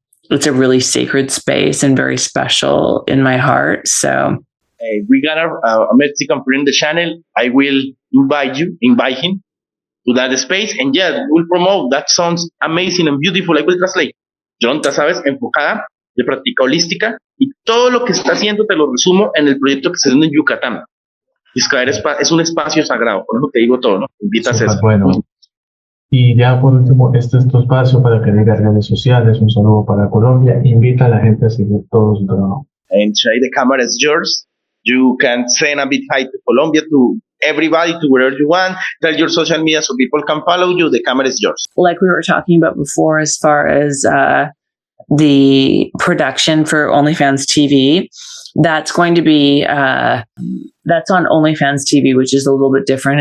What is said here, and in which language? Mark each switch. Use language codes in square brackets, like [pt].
[en] It's a really sacred space and very special in my heart. So we got a Mexican friend in the channel. I will invite him to that space, and yeah, we'll promote. That sounds amazing and beautiful. I will translate. [es] Jhon, ya sabes, enfocada, de práctica holística, y todo lo que está haciendo te lo resumo en el proyecto que se hace en Yucatán. Es un espacio sagrado, por eso te digo todo, ¿no? Invitas a eso. Bueno. Y ya por último, este es tu espacio para que digas redes sociales, un saludo para Colombia, invita a la gente a seguir todo su trabajo. [en] And Shay, the camera is yours. You can send a big hi to Colombia, to everybody, to wherever you want. Tell your social media so people can follow you. The camera is yours. Like we were talking about before, as far as the production for OnlyFans TV, that's going to be, that's on OnlyFans TV, which is a little bit different.